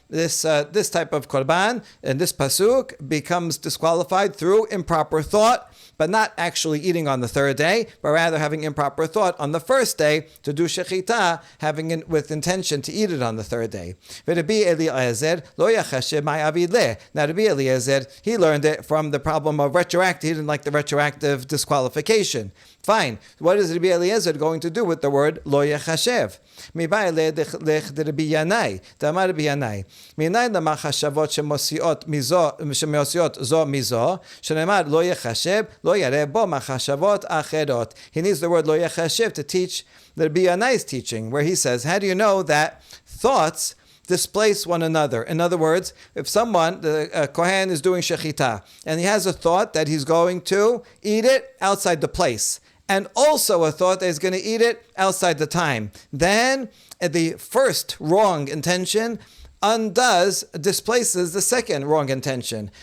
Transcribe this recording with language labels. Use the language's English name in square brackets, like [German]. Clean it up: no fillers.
[English] this type of korban in this pasuk becomes disqualified through improper thought, but not actually eating on the third day, but rather having improper thought on the first day to do shechita, having it with intention to eat it on the third day. Rabbi Eliezer [Hebrew] lo yachashev ma'avid leh. [English] Now Rabbi Eliezer, he learned it from the problem of retroactive. He didn't like the retroactive disqualification. Fine. What is Rabbi Eliezer going to do with the word lo yachashev? [Hebrew] מבא לרבי ינאי, דאמר רבי ינאי, מניין למחשבות שמוציאות זו מזו, שנאמר לא יחשב, לא יראה בו מחשבות אחרות. [English] He needs the word לא יחשב to teach the Rabbi Yanai's teaching, where he says, how do you know that thoughts displace one another? In other words, if someone, the Kohen is doing shechita, and he has a thought that he's going to eat it outside the place, and also a thought that he's going to eat it outside the time, then the first wrong intention displaces the second wrong intention.